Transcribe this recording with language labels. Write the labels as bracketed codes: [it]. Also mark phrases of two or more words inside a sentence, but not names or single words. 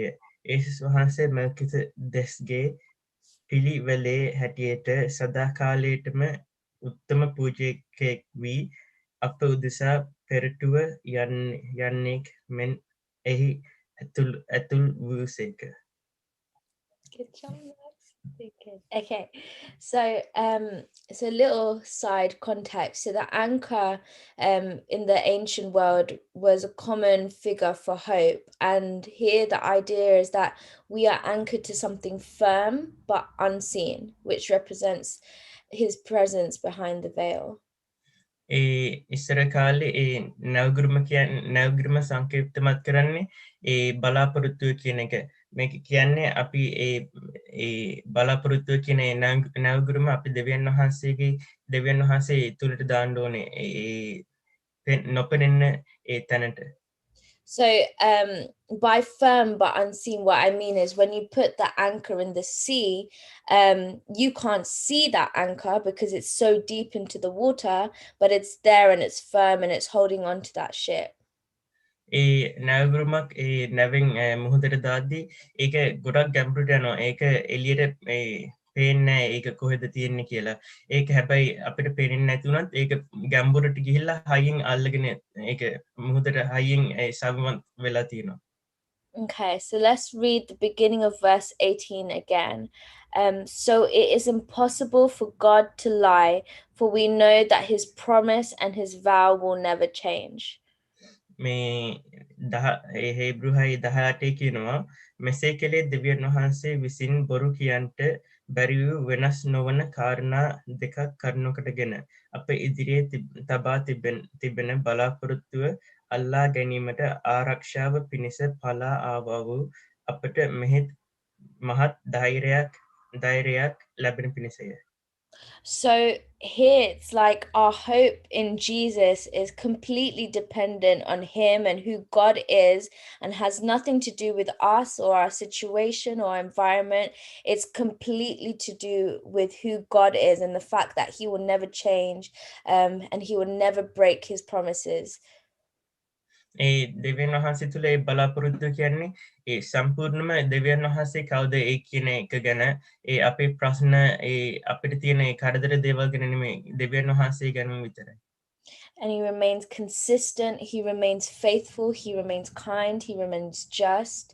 [si] ඒසුස් වහන්සේ මෙල්කිසෙදෙක්ගේ පිළිවෙලේ හැටියට සදාකාලයටම උත්තම පූජකයෙක් වී අප උදෙසා පෙරටුව යන්නෙක් මෙන් එහි ඇතුල් වූසේක. [en] Good job, Max. Very good. Okay, so it's a little side context. So the anchor in the ancient world was a common figure for hope, and here the idea is that we are anchored to something firm but unseen, which represents his presence behind the veil. [si] ඉස්සර කාලේ නැවගුරුම සංකේතමත් කරන්නේ බලාපොරොත්තුව කියන එක. මේක කියන්නේ අපි බලාපොරොත්තුව කියන නැවගුරුම අපි දෙවියන් වහන්සේ තුළට දාන්න ඕනේ නොපෙනෙන්න තැනට. [en] So, by firm but unseen, what I mean is when you put the anchor in the sea, you can't see that anchor because it's so deep into the water, but it's there and it's firm and it's holding on to that ship. [si] නැවගුරුමක් නැවෙන් මුහදට දාද්දී ඒක ගොඩක් ගැම්පුට යනවා ඒක එලියට පේනෑ ඒක කොහෙද තියෙන්නේ කියලා ඒක හැබැයි අපිට පේනෙන් නැතුනත් ඒක ගැම්බුරට ගිහිල්ලා හයිින් අල්ලගෙන ඒක මුහදට හයිින් සබමත් වෙලා තියෙනවා. [en] Okay, so let's read the beginning of verse 18 again. So it is impossible for God to lie, for we know that his promise and his vow will never change. [si] මේ හේබෘහයි 18 කියනවා මෙසේ කළේ දෙවියන් වහන්සේ විසින් බොරු කියන්ට බැරිවූ වෙනස් නොවන කාරණා දෙකක් කරුණුකටගෙන අප ඉදිරියේ තබා තිබෙන බලාපොරොත්තුව අල්ලා ගැනීමට ආරක්ෂාව පිණිස පලා ආවා වූ අපට මෙහෙත් මහත් ධෛර්යයක් ලැබෙන පිණිසය. [en] So here it's like our hope in Jesus is completely dependent on him and who God is and has nothing to do with us or our situation or environment. It's completely to do with who God is and the fact that he will never change and he will never break his promises. [si] දෙවියන් වහන්සේ තුළ බලාපොරොත්තු කියන්නේ සම්පූර්ණම දෙවියන් වහන්සේ කවුද කියන එක ගැන අපේ ප්‍රශ්න අපිට තියෙන කරදර දේවල් ගැන නෙමෙයි දෙවියන් වහන්සේ ගැන විතරයි. [en] And he remains consistent, he remains faithful, he remains kind, he remains just.